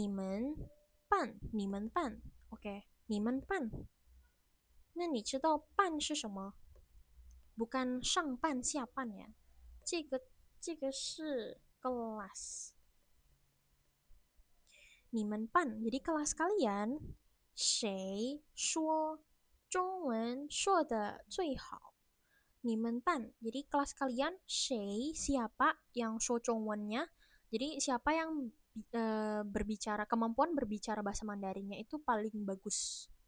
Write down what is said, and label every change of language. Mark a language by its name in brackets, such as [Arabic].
[Chinese] 然后呢，你们办, [English] oke, [Chinese] 你们办。那你知道办是什么? [Indonesian] Bukan [Chinese] 上半下半 [Indonesian] ya. [Chinese] 这个是 [Indonesian] kelas. [Chinese] 你们班, [Indonesian] jadi kelas kalian, [Chinese] 谁说中文说的最好? 你们班, [Indonesian] jadi kelas kalian, [Chinese] 谁 [Indonesian] siapa yang 说中文nya, jadi siapa yang berbicara, kemampuan berbicara bahasa Mandarinnya itu paling bagus.